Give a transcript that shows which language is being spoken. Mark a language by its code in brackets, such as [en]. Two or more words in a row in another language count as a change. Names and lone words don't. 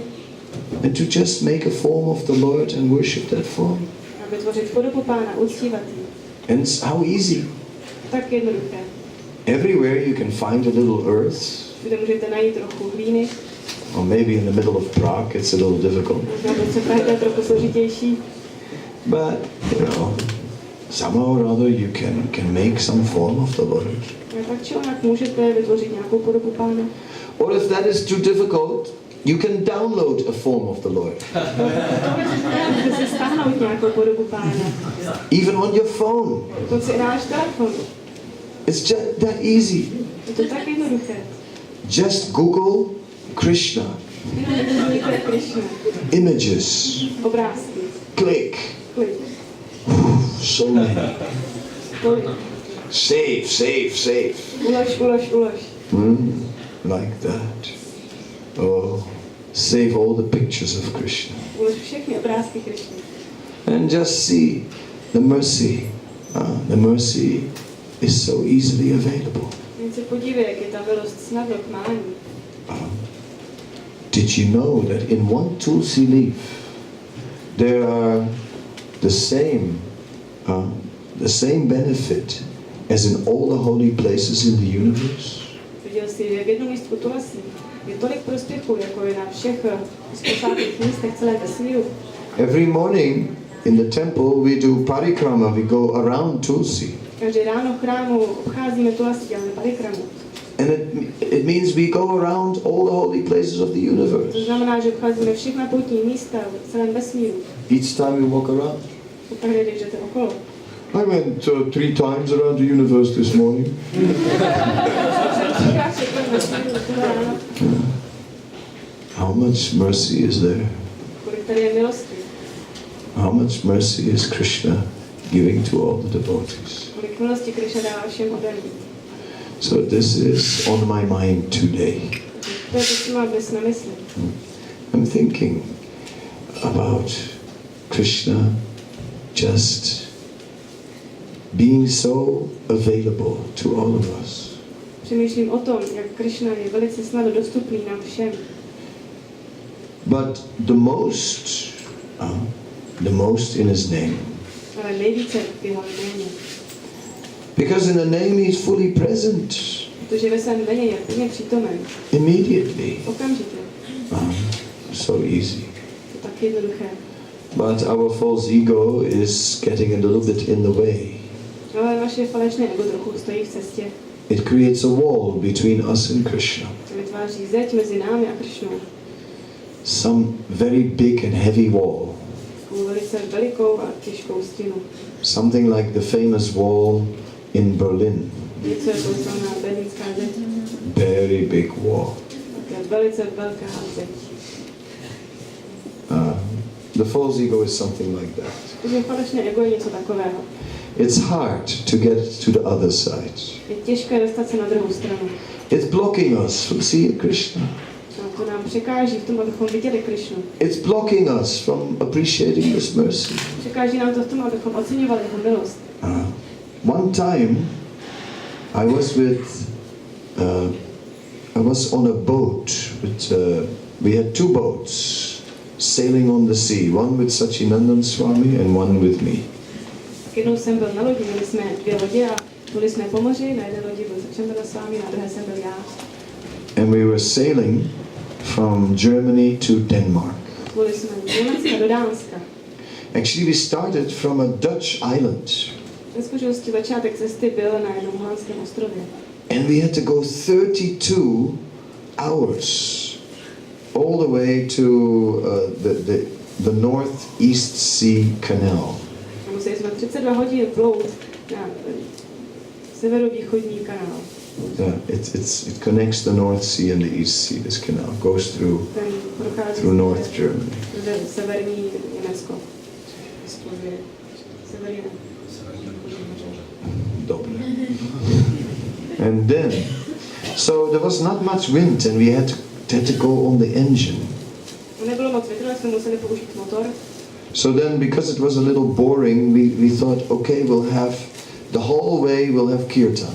[en] and to just make a form of the Lord and worship that form. [cs] a vytvořit podobu pána, uctívat ji. [en] And it's how easy. [cs] Tak jednoduché. [en] Everywhere you can find a little earth, [cs] Kde můžete najít trochu hlíny, [en] or maybe in the middle of Prague it's a little difficult. [cs] možná to Prahy je trochu složitější, [en] But, somehow or other you can make some form of the Lord. [cs] ale tak či onak můžete vytvořit nějakou podobu pána. [en] Or if that is too difficult, you can download a form of the Lord. [cs] Můžete si stáhnout nějakou podobu pána. [en] Even on your phone. [cs] Dokonce i náš telefon. [en] It's just that easy. [cs] Je to tak jednoduché. [en] Just Google Krishna. [cs] Jenom googlujte Krishna. [en] Images. [cs] Obrázky. [en] Click. [cs] Klik. [en] So many. [cs] Tolik. [en] Save. [cs] Ulož. [en] Like that. Oh, save all the pictures of Krishna. [cs] Ulož všechny obrázky Krishny. [en] And just see the mercy. The mercy is so easily available. [cs] Jen se podívej, jak je ta milost snadno k mání. [en] Did you know that in one tulsi leaf there are the same benefit as in all the holy places in the universe? [cs] Viděl jsi, jak jednou lístku tulasi je tolik prospěchů, jako je na všech posvátných místech celé vesmíru. [en] Every morning in the temple we do parikrama, we go around tulsi. [cs] Každý ráno v chrámu obcházíme tulasi, děláme parikramu. [en] And it means we go around all the holy places of the [cs] To [en] universe. [cs] znamená, že obcházíme všechna poutní místa v celém vesmíru. [en] Each time we walk around. [cs] Pokaždé, když jdete okolo. [en] I went 3 times around the universe this morning. How much mercy is there? [cs] Kolik tady je milosti? [en] How much mercy is Krishna giving to all the devotees? [cs] Kolik milosti Krishna dává všem odaným? [en] So this is on my mind today. [cs] To je to, co mám dnes na mysli. [en] I'm thinking about Krishna just being so available to all of us. [cs] Přemýšlím o tom, jak Krishna je velice snadno dostupný nám všem. [en] But the most in his name. [cs] Ale nejvíce v jeho jméně. [en] Because in the name he is fully present. [cs] Protože ve svém jméně je plně přítomen. [en] Immediately. [cs] Okamžitě. [en] So easy. [cs] To tak jednoduché. [en] But our false ego is getting a little bit in the way. [cs] Ale naše falešné ego trochu stojí v cestě. [en] it creates a wall between us and Krishna. [cs] Vytváří zeď mezi námi a Krishnou. [en] Some very big and heavy wall. [cs] Velice velikou a těžkou stěnu. [en] Something like the famous wall in Berlin. [cs] Něco jako slavná berlínská zeď. [en] Very big wall. [cs] Také velice velká zeď. [en] The false ego is something like that. [cs] Takže falešné ego je něco takového. [en] It's hard to get to the other side. [cs] Je těžké dostat se na druhou stranu. [en] It's blocking us from seeing Krishna. [cs] A to nám překáží v tom, abychom viděli Krishnu. [en] It's blocking us from appreciating His mercy. [cs] Překáží nám to v tom, abychom oceňovali jeho milost. [en] One time, I was on a boat with, we had two boats sailing on the sea, one with Sachinandan Swami and one with me. [cs] Jednou jsem byl na lodi, měli jsme dvě lodě a pluli jsme po moři, na jedné lodi byl Sachinandan Swami, na druhé jsem byl já. [en] And we were sailing from Germany to Denmark. [cs] Pluli jsme z Německa do Dánska. [en] Actually, we started from a Dutch island. [cs] Ve skutečnosti začátek cesty byl na jednom holandském ostrově. [en] And we had to go 32 hours all the way to the Northeast Sea Canal. [cs] A museli jsme 32 hodin plout na severovýchodní kanál. [en] Yeah, it connects the North Sea and the East Sea. This canal goes through North Germany. [cs] Severní Německo. Severní. [en] And then, so there was not much wind, and we had to go on the engine. [cs] Nebylo moc větru, jsme museli použít motor. [en] So then, because it was a little boring, we thought, okay, we'll have the whole way we'll have kirtan.